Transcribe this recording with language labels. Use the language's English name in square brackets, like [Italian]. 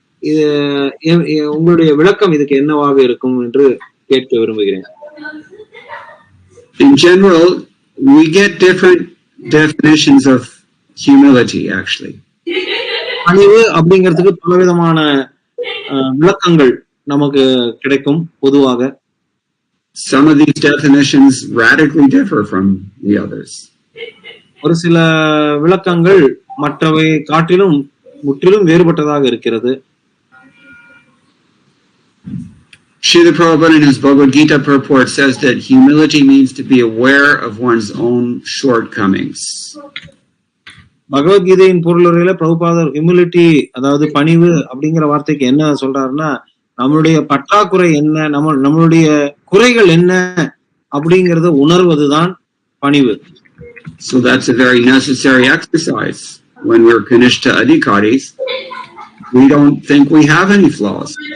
[Tamil] இது உங்களுடைய விளக்கம் இதுக்கு என்னவாக இருக்கும் என்று கேட்க விரும்புகிறேன். [English] In general, we get different definitions of humility actually. [Tamil] பணிவு அப்படிங்கிறதுக்கு பலவிதமான விளக்கங்கள் நமக்கு கிடைக்கும் பொதுவாக. [English] Some of these definitions radically differ from the others. [Tamil] ஒரு சில விளக்கங்கள் மற்றவை காட்டிலும் முற்றிலும் வேறுபட்டதாக இருக்கிறது. [English] Srila Prabhupada in his Bhagavad Gita purport says that humility means to be aware of one's own shortcomings. [Tamil] பகவத்கீதையின் பொருளுரையில பிரபுபாதர் ஹியூமிலிட்டி, அதாவது பணிவு அப்படிங்கிற வார்த்தைக்கு என்ன சொல்றாருன்னா, நம்மளுடைய பற்றாக்குறை என்ன, நம்மளுடைய குறைகள் என்ன அப்படிங்கறத உணர்வதுதான் பணிவு. [English] So that's a very necessary exercise. When we're Kanishta Adhikaris, we don't think we have any flaws.